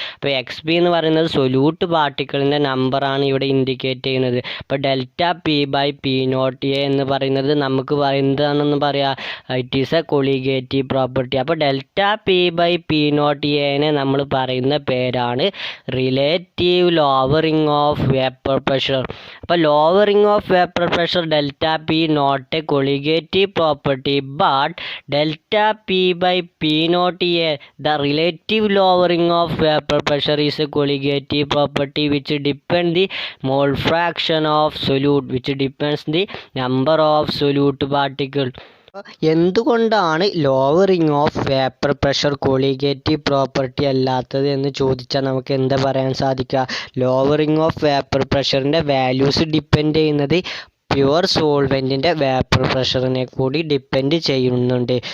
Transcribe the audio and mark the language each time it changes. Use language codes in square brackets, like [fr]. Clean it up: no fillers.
[ml] അപ്പോൾ X B എന്ന് പറയുന്നത് സൊല്യൂട്ട് പാർട്ടിക്കിളിൻ്റെ നമ്പറാണ് ഇവിടെ ഇൻഡിക്കേറ്റ് ചെയ്യുന്നത്. അപ്പോൾ delta P by P not A എന്ന് പറയുന്നത് നമുക്ക് എന്താണെന്ന് പറയാം, [en] It is a colligative property. [ml] അപ്പോൾ delta P by P not എനെ നമ്മൾ പറയുന്ന പേരാണ് relative lowering of vapour pressure. [en] അപ്പോൾ lowering of vapour pressure delta P naught a colligative property, but delta P by P naught A, the relative lowering of vapor pressure is a colligative property which depends the mole fraction of solute, which depends the number of solute particles. [ml] എന്തുകൊണ്ടാണ് lowering of vapour pressure കൊളീഗേറ്റീവ് property അല്ലാത്തത് എന്ന് ചോദിച്ചാൽ നമുക്ക് എന്താ പറയാൻ സാധിക്കുക, lowering of vapour പ്രഷറിൻ്റെ values depend ചെയ്യുന്നത് pure സോൾവെൻറ്റിൻ്റെ vapour പ്രഷറിനെ കൂടി ഡിപ്പെൻഡ് ചെയ്യുന്നുണ്ട്.